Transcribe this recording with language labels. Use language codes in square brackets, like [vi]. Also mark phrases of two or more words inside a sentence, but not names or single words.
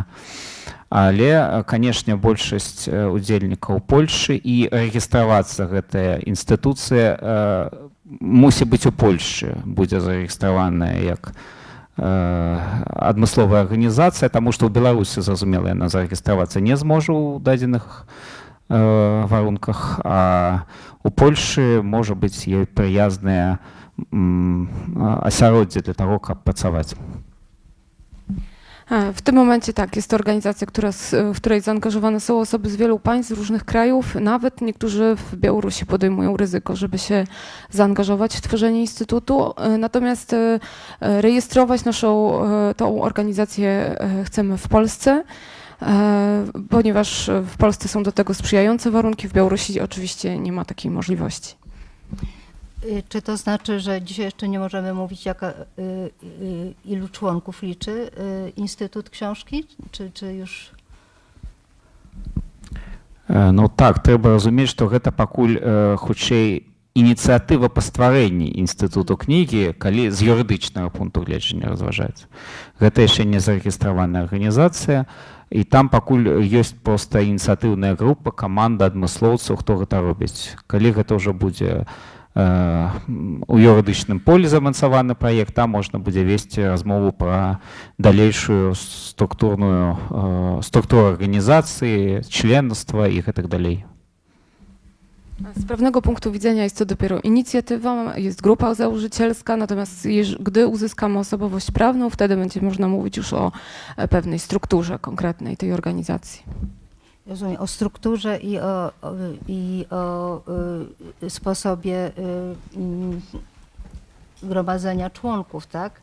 [be] Але, канешне, большасць удзельнікаў Польшы і рэгістравацца гэтая інстытуцыя мусіць быць у Польшчы, будзе зарэгістраваная як адмысловая арганізацыя, таму што ў Беларусі, зразумела, яна зарэгістравацца не зможа ў дадзеных варунках, а у Польшы можа быць ёй прыязнае асяроддзе для того, каб працаваць. [pl] W tym momencie tak, jest to organizacja, w której zaangażowane są osoby z wielu państw, z różnych krajów. Nawet niektórzy w Białorusi podejmują ryzyko, żeby się zaangażować w tworzenie instytutu. Natomiast rejestrować tą organizację chcemy w Polsce, ponieważ w Polsce są do tego sprzyjające warunki, w Białorusi oczywiście nie ma takiej możliwości. Czy to znaczy, że dzisiaj jeszcze nie możemy mówić, ilu członków liczy Instytut Książki? Czy już? [be] Ну так, трэба разумець, што гэта пакуль хутчэй ініцыятыва па стварэнні інстытуту кнігі, калі з юрыдычнага пункту гледжання разважаецца. Гэта яшчэ не зарэгістраваная арганізацыя, і там пакуль ёсць проста ініцыятыўная група, каманда адмыслоўцаў, хто гэта робіць. Калі гэта ўжо будзе у юрыдычным полі замацаваны праект, там можна будзе весці размову пра далейшую структуру арганізацыі, членства і гэтак далей. [pl] Z pewnego punktu widzenia jest to dopiero inicjatywa, jest grupa założycielska, natomiast gdy uzyskamy osobowość prawną, wtedy będzie można mówić już o pewnej strukturze konkretnej tej organizacji. Rozumiem, o strukturze i o sposobie gromadzenia członków, tak?